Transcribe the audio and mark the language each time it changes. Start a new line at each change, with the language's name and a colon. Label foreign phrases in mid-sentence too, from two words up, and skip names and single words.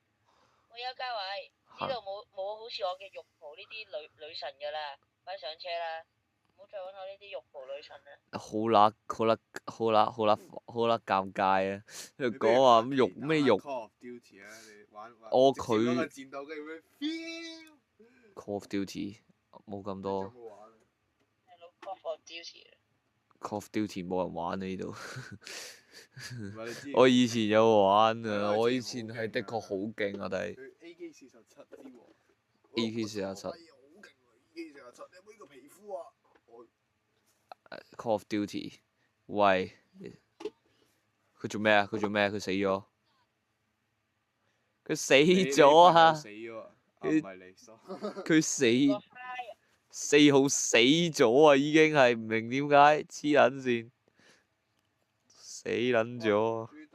Cantonese: 喂，有家位，呢度冇好似我嘅玉蒲呢啲女神㗎啦，快上車啦！唔好再揾我呢啲玉蒲女神啦。好啦，尷尬啊！喺度講話咁玉咩玉？ 佢。Call of Duty 冇咁多。Call of Duty 冇人玩啊呢度。我以前有玩啊，我以前係的確好勁啊，但係。AK47。Call of Duty，喂，佢做咩啊？佢死咗。佢死咗啊！佢4號死咗啊！已經係唔明點解，黐撚線，死撚咗。